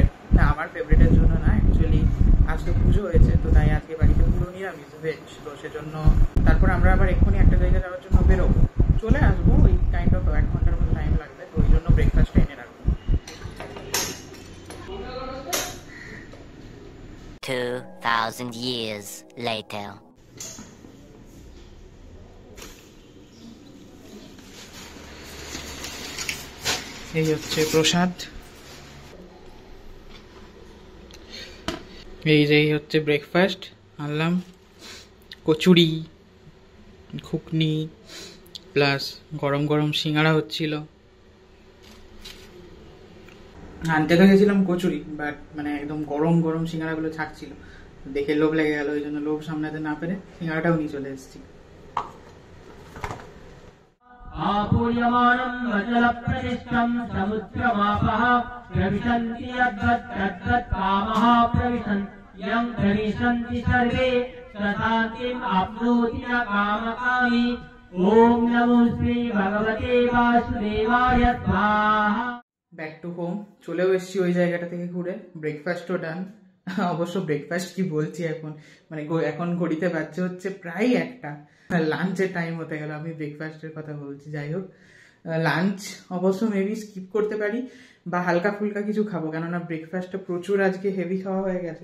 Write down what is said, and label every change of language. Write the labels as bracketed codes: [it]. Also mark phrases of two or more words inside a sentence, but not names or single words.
[bn] না, আমার ফেভারিটের জন্য না, অ্যাকচুয়ালি আজকে পুজো হয়েছে, তো তাই আজকে বাড়িতে পুরো নিরামিষ ভেজ। তো সেজন্য তারপর আমরা আবার এক্ষুনি একটা জায়গায় যাওয়ার জন্য বেরোবো, চলে আসবো। ওই [en] kind of [bn] 1 ঘন্টার মতো টাইম লাগবে, তো ওই জন্য ব্রেকফাস্টটা এনে রাখবো। [en] 2000 years later. [bn] এই হচ্ছে প্রসাদ, এই যে হচ্ছে ব্রেকফাস্ট। আনলাম কচুরি, ঘুগনি প্লাস গরম গরম সিঙ্গাড়া হচ্ছিল। আনতে তো গেছিলাম কচুরি, বাট মানে একদম গরম গরম সিঙ্গাড়াগুলো ছাড়ছিল, দেখে লোভ লেগে গেল, ওই জন্য লোভ সামলাতে না পেরে সিঙ্গাড়াটাও নিয়ে চলে এসেছি। [sa] आपूर्यमानं वचलप्रतिष्ठं समुद्रमापः प्रविशन्ति यद्वत् कामः प्रविशन् यं प्रविशन्ति सर्वे सशान्तिम् आप्नोति न कामकामी। ॐ नमो श्री भगवते वासुदेवाय स्वाहा। [en] back to home [bn] চলেও এসেছি ওই জায়গাটা থেকে ঘুরে। [en] breakfast-o done. [bn] অবশ্য ব্রেকফাস্ট কি বলছি এখন, মানে এখন ঘড়িতে বাজছে হচ্ছে প্রায় 1টা, লাঞ্চের টাইম হতে গেল, আমি ব্রেকফাস্টের কথা বলছি। যাই হোক, লাঞ্চ অবশ্য [en] maybe skip [bn] করতে পারি বা হালকা ফুলকা কিছু খাবো, কেননা ব্রেকফাস্টটা প্রচুর আজকে হেভি খাওয়া হয়ে গেছে।